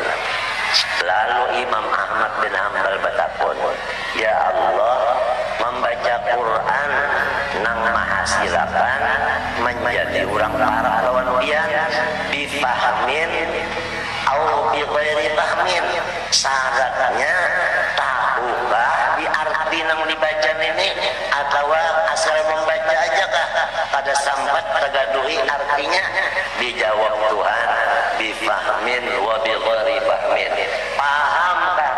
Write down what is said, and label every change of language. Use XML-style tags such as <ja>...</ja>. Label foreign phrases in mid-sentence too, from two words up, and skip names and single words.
<bjn>Lalu Imam Ahmad bin Hambal bertakun,</bjn> <ar>يا الله,</ar> <bjn>membaca Quran nang menghasilkan menjadi orang para lawan dia difahmin</bjn> <ar>أو بغير فهم.</ar> <bjn>Syaratnya tahukah di arti nang dibaca ini atau asal membaca aja kah pada sambat tergaduhi artinya? Dijawab Tuhan</bjn> <ar>بفهم وبغير فهم,</ar> <bjn>paham</bjn>